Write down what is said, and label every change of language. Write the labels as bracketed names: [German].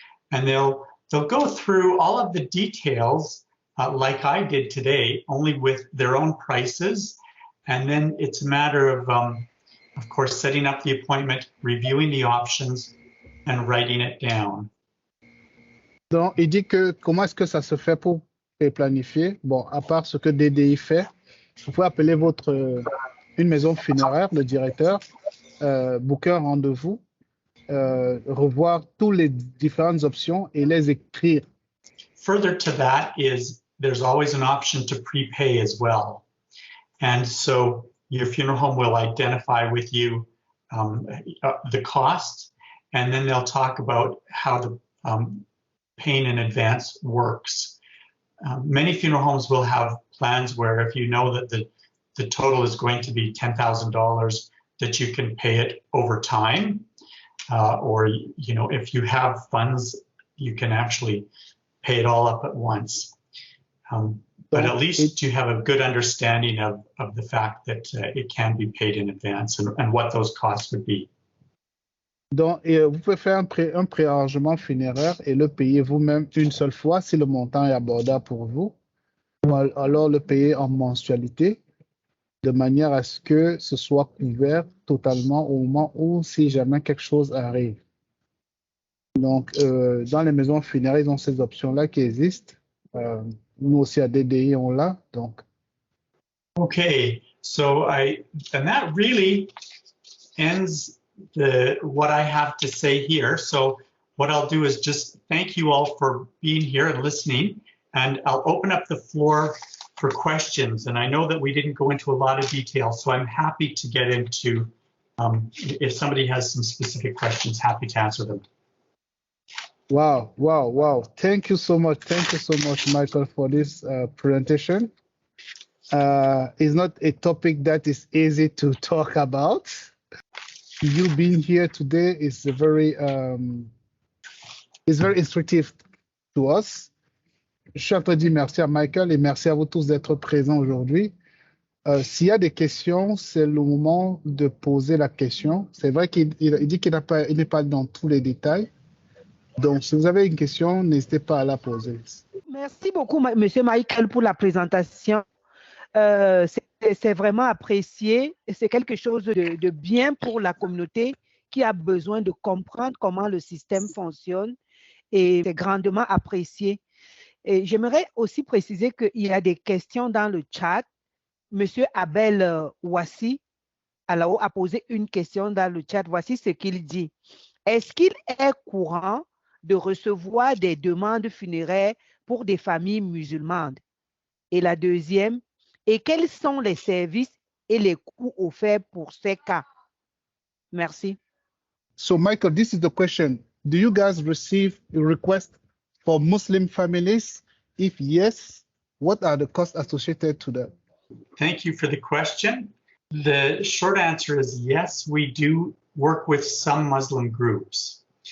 [English] And they'll go through all of the details like I did today, only with their own prices. And then it's a matter of course, setting up the appointment, reviewing the options, and writing it down. [French] Donc, il dit que comment est-ce que ça se fait pour planifier? Bon, à part ce que DDI fait, vous pouvez appeler une maison funéraire, le directeur, booker un rendez-vous revoir toutes les différentes options et les écrire. [English] Further to that is there's always an option to prepay as well. And so your funeral home will identify with you the cost, and then they'll talk about how the paying in advance works. Many funeral homes will have plans where if you know that the total is going to be $10,000, that you can pay it over time, or if you have funds, you can actually pay it all up at once. But at least you have a good understanding of the fact that it can be paid in advance and what those costs would be. [French] Donc, vous pouvez faire un préarrangement funéraire et le payer vous-même une seule fois si le montant est abordable pour vous, ou alors le payer en mensualité, de manière à ce que ce soit couvert totalement au moment où, si jamais quelque chose arrive. Donc, dans les maisons funéraires, ils ont ces options-là qui existent. Nous aussi, à DDI, on l'a. Donc. [English] Okay, and that really ends what I have to say here. So what I'll do is just thank you all for being here and listening, and I'll open up the floor for questions. And I know that we didn't go into a lot of detail, so I'm happy to get into, if somebody has some specific questions, happy to answer them. Wow. Thank you so much. Thank you so much, Michael, for this presentation. It's not a topic that is easy to talk about. You being here today is very instructive to us. [French] Je suis en train de dire merci à Michael et merci à vous tous d'être présents aujourd'hui. S'il y a des questions, c'est le moment de poser la question. C'est vrai qu'il dit qu'il n'est pas dans tous les détails. Donc, si vous avez une question, n'hésitez pas à la poser. Merci beaucoup, Monsieur Michael, pour la présentation. C'est vraiment apprécié. C'est quelque chose de bien pour la communauté qui a besoin de comprendre comment le système fonctionne, et c'est grandement apprécié. Et j'aimerais aussi préciser qu'il y a des questions dans le chat. Monsieur Abel Ouassi a posé une question dans le chat. Voici ce qu'il dit. Est-ce qu'il est courant de recevoir des demandes funéraires pour des familles musulmanes? Et la deuxième, et quels sont les services et les coûts offerts pour ces cas? Merci. [English] So, Michael, this is the question. Do you guys receive a request for Muslim families? If yes, what are the costs associated to that? Thank you for the question. The short answer is yes, we do work with some Muslim groups.